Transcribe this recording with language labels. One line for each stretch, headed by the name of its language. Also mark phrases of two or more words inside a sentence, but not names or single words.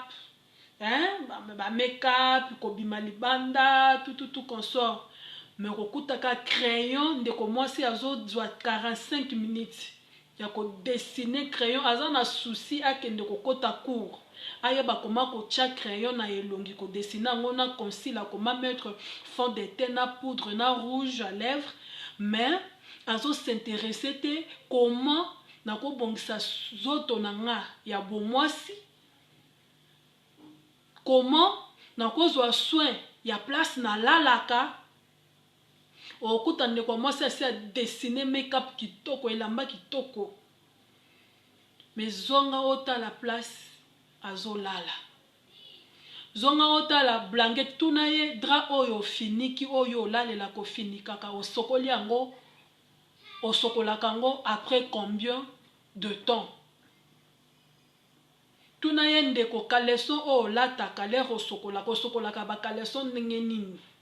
Lingala: ba make-up kobima libanda
French: tout consort
Lingala: mais kokutaka crayon ndeko mwasi azozwa 45 minutes ya kodessiner crayon aza na souci akende kokota cours ayeba koma kotia crayon na elongi kodessiner yango na concealer koma
French: mettre fond de teint
Lingala: na poudre na
French: rouge à lèvres
Lingala: mais azosintéresse te comment nakobongisa zoto na nga ya bomwasi comment nakozwa soin ya place na lalaka okuta ndeko mwasi asi a dessiner make-up kitoko elamba kitoko mais zonga otala place azolala zonga otala blanket tuna ye drap oyo finiki oyo olalela kofinikaka osokoli yango osokolaka yango
French: après combien de temps
Lingala: tuna ye ndeko kaleson oyo olataka lere osokolaka bakaleson ndenge nini